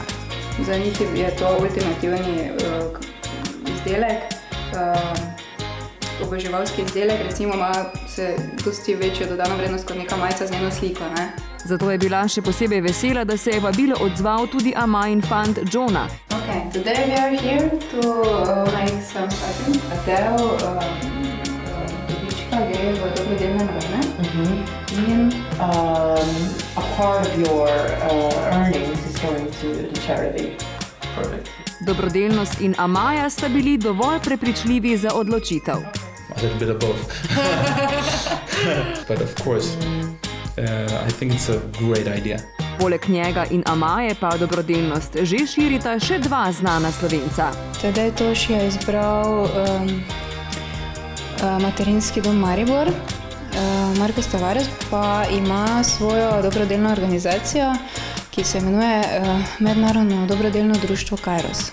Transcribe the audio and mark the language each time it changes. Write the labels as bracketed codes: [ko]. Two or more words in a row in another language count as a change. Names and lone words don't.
[sl] Za njih je to ultimativni izdelek, oboževalski izdelek, recimo ima se dosti večjo dodano vrednost kot neka majica z njeno sliko, ne? Zato je bila še posebej vesela, da se je vabilo odzval tudi Amajin fant Johna. [en] Okay, today we are here to make some shopping. [sl] Del dobička gre v dobrodelne namene. In [en] A part of your earnings is going to the charity. Perfect. [sl] Dobrodelnost in Amaja sta bili dovolj prepričljivi za odločitev. [en] A little bit of both. But of course, I think it's a great idea. [sl] Poleg njega in Amaje pa dobrodelnost že širita še dva znana Slovenca. Tadej Toš je izbral materinski dom Maribor. Marko Tavares pa ima svojo dobrodelno organizacijo, ki se imenuje Mednarodno dobrodelno društvo Kairos.